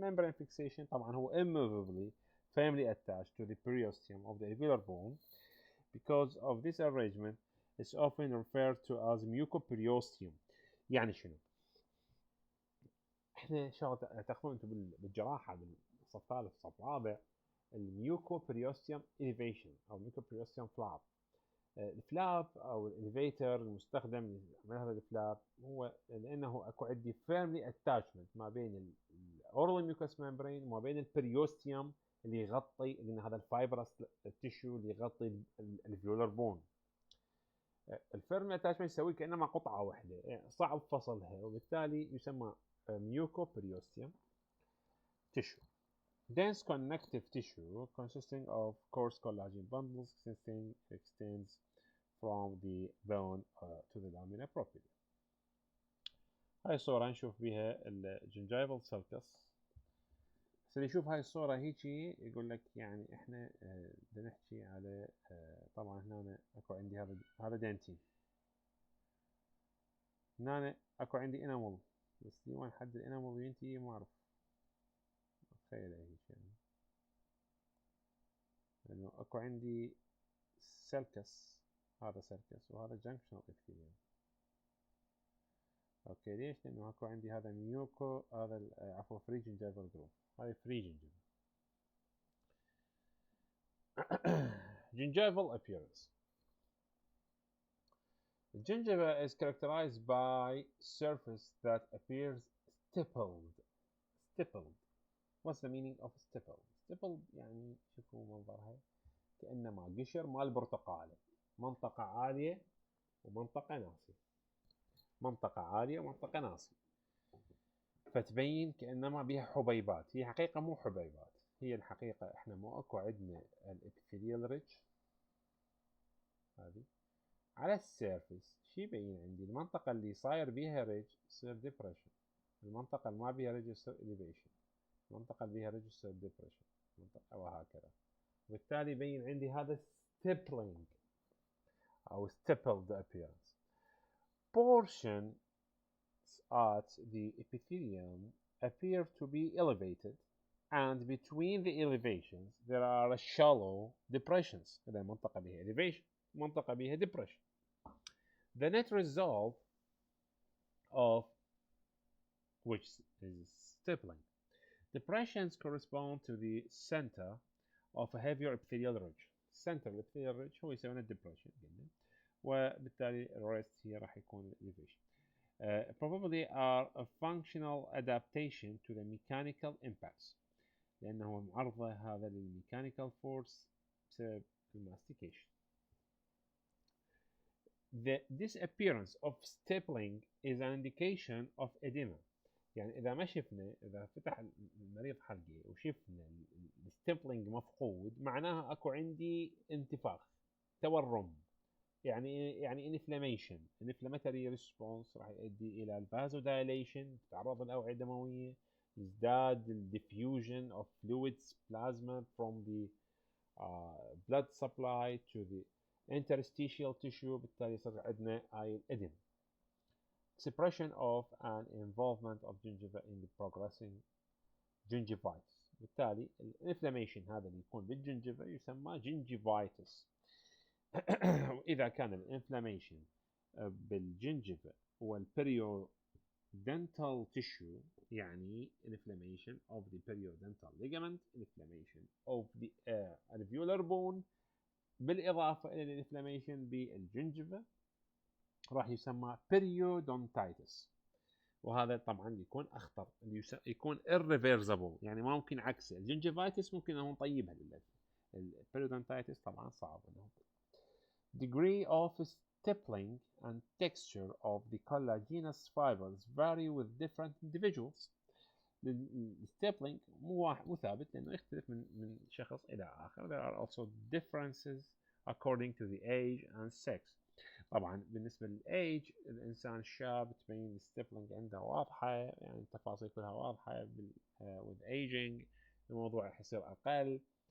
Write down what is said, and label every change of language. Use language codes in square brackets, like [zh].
[ar] الممبرين فيكسيشن طبعا هو [en] immovably firmly attached to the periosteum of the alveolar bone. Because of this arrangement it's often referred to as mucoperiosteum. [ar] يعني شنو؟ احنا شغله تاخذون انتم بالجراحه بالصف الثالث الصف الرابع الميوكوبريوستيوم إليفيشن أو ميوكوبريوستيوم فلاب. الفلاب أو الإليفيتر المستخدم لعمل هذا الفلاب هو لأنه أكو عندي فيرملي اتاشمنت ما بين الأورال ميوكس ممبرين وما بين البريوستيوم اللي يغطي، قلنا هذا الفايبرس تيشو اللي يغطي الفيولر بون. الفيرملي اتاشمنت يسوي كأنما قطعة واحدة، يعني صعب فصلها، وبالتالي يسمى ميوكوبريوستيوم تيشو. [en] Dense connective tissue consisting of coarse collagen bundles extends from the bone to the lamina propria. [ar] هاي الصورة نشوف بها الجنجيفال سلكس. اللي يشوف هاي الصورة هيجي يقول لك يعني احنا بدنا نحكي على طبعا هنا اكو عندي هذا دنتين، هنا اكو عندي انامل، بس دي وين حد الانامل ينتهي ما اعرف، تخيل هيك يعني. لانه اكو عندي سيركس، هذا سيركس وهذا جنكشنال ابيثيليوم. اوكي ليش؟ لانه اكو عندي هذا ميوكو، هذا عفوا فري جنجيفال جروب، هاي فري جنجيفال. [en] Gingival appearance. Gingiva is characterized by surface that appears stippled. Stippled. What's the meaning of stippled? [ar] Stippled يعني شوفوا منظرها كأنما قشر مال برتقالة، منطقة عالية ومنطقة ناصية، منطقة عالية ومنطقة ناصية، فتبين كأنما بها حبيبات. هي حقيقة مو حبيبات، هي الحقيقة احنا مو اكو عندنا الابيثيليال ريتش هذه على السيرفيس. شي يبين عندي؟ المنطقة اللي صاير بيها ريج تصير ديبريشن، المنطقة اللي ما بيها ريج تصير اليفيشن، المنطقة اللي بيها ريج تصير ديبريشن، وهكذا. وبالتالي يبين عندي هذا stippling أو stippled appearance. [en] Portions at the epithelium appear to be elevated, and between the elevations there are shallow depressions. [ar] إذا منطقة بها elevation، منطقة بها depression. [en] The net result of which is stippling. Depressions correspond to the center of a heavier epithelial ridge. [ar] center الابثيليال ridge هو يسمونه depression قلنا، وبالتالي الريست هي راح يكون elevation. [en] Probably are a functional adaptation to the mechanical impacts، [ar] لأنه معرضة هذا للميكانيكال فورس بسبب الماستيكيشن. [en] The disappearance of stippling is an indication of edema. [ar] يعني إذا ما شفنا، إذا فتح المريض حلقي وشفنا الستيبلينج مفقود، معناها أكو عندي انتفاخ، تورم، يعني inflammation. inflammatory response راح يؤدي إلى الفازودايليشن، تتعرض الأوعية الدموية، يزداد الديفيوجن [en] of fluids plasma from the blood supply to the interstitial tissue، [ar] بالتالي يصير عندنا هاي الإدم. [en] Suppression of an involvement of gingiva in the progressing gingivitis، [ar] بالتالي الانفلاميشن هذا اللي يكون بالجنجفة يسمى [en] gingivitis. [ar] وإذا كان الانفلاميشن بالجنجفة والبريودنتال tissue، يعني [en] inflammation of the periodontal ligament، inflammation of the alveolar bone، [ar] بالإضافة إلى الانفلاميشن بالجنجفة، راح يسمى periodontitis. وهذا طبعا يكون أخطر، يكون irreversible، يعني ما ممكن عكسه. الجنجفايتس ممكن أنه نطيبها للأسف، البريودونتايتس طبعا صعب أنه. [en] Degree of stippling and texture of the collagenous fibers vary with different individuals. [ar] الستيبلينج مو ثابت لأنه يختلف من شخص إلى آخر. [en] There are also differences according to the age and sex. [ar] طبعا بالنسبة للإيج، الإنسان الشاب تبين الستيبلينج عنده واضحة، يعني التفاصيل كلها واضحة. [en] with aging [ar] الموضوع راح يصير أقل.